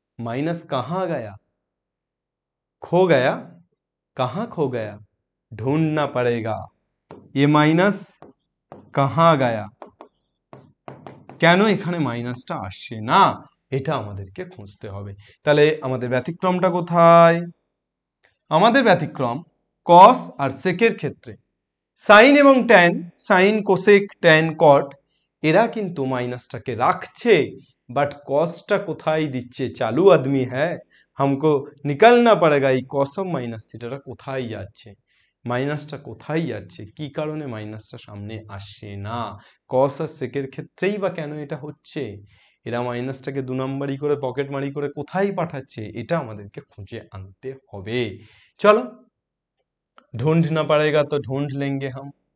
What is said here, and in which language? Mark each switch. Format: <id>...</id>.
<hi>Minus कहाँ गया, खो गया, कहाँ खो गया, ढूंढना पड़ेगा। ये माइनस कहाँ गया,</hi> <bn>কেন এখানে মাইনাসটা আসছে না, এটা আমাদেরকে খুঁজতে হবে। তাহলে আমাদের ব্যতিক্রমটা কোথায়, আমাদের ব্যতিক্রম কস আর সেকের ক্ষেত্রে সাইন এবং ট্যান, সাইন কোসেক ট্যান কট এরা কিন্তু মাইনাসটাকে রাখছে, বাট কসটা কোথায় দিচ্ছে,</bn> <hi>চালু আদমি হ্যাঁ, হামকো নিকালনা পড়েগা</hi> <bn>এই কস অফ মাইনাস থিটাটা কোথায় যাচ্ছে, মাইনাসটা কোথায় যাচ্ছে, কি কারণে মাইনাসটা সামনে আসছে না। কস আর সেকের ক্ষেত্রেই বা কেন এটা হচ্ছে, এরা মাইনাসটাকে 2 নম্বরই করে পকেট মারি করে কোথায় পাঠাচ্ছে, এটা আমাদেরকে খুঁজে আনতে হবে। চলো,</bn> <hi>ढूंढना पड़ेगा तो ढूंढ लेंगे हम।</hi>